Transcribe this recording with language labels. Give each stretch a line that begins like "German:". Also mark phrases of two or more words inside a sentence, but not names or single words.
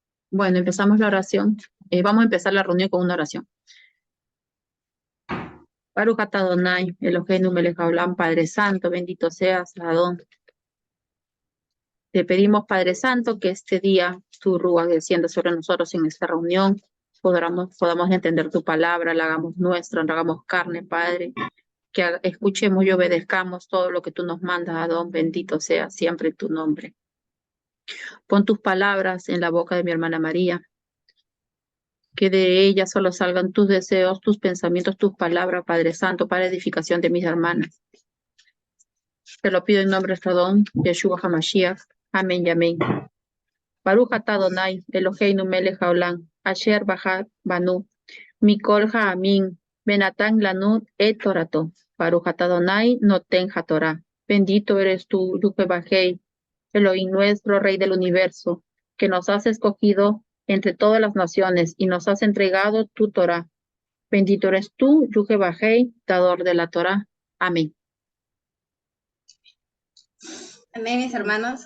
Spanish: Bueno, empezamos la oración. Vamos a empezar la reunión con una oración.
Hebrew: ברוך אתה אדוני, אלוהינו מלך העולם,
Spanish: Padre Santo, bendito seas, Adón. Te pedimos, Padre Santo, que este día tu Rúa descienda sobre nosotros en esta reunión, podamos entender tu palabra, la hagamos nuestra, la hagamos carne, Padre, que escuchemos y obedezcamos todo lo que tú nos mandas, Adón, bendito sea siempre tu nombre. Pon tus palabras en la boca de mi hermana María, que de ella solo salgan tus deseos, tus pensamientos, tus palabras, Padre Santo, para edificación de mis hermanas. Te lo pido en nombre de Adón,
Hebrew: ישוע המשיח.
Spanish: Amén y amén.
Hebrew: ברוך אתה אדוני, אלוהינו מלך העולם, אשר בחר בנו, מכל העמים, ונתן לנו את תורתו. ברוך אתה אדוני, נותן התורה.
Spanish: Bendito eres tú, Yuhebahei, Elohim nuestro, Rey del universo, que nos has escogido entre todas las naciones y nos has entregado tu Torah. Bendito eres tú, Yuhebahei, dador de la Torah. Amén. Amén, mis hermanos.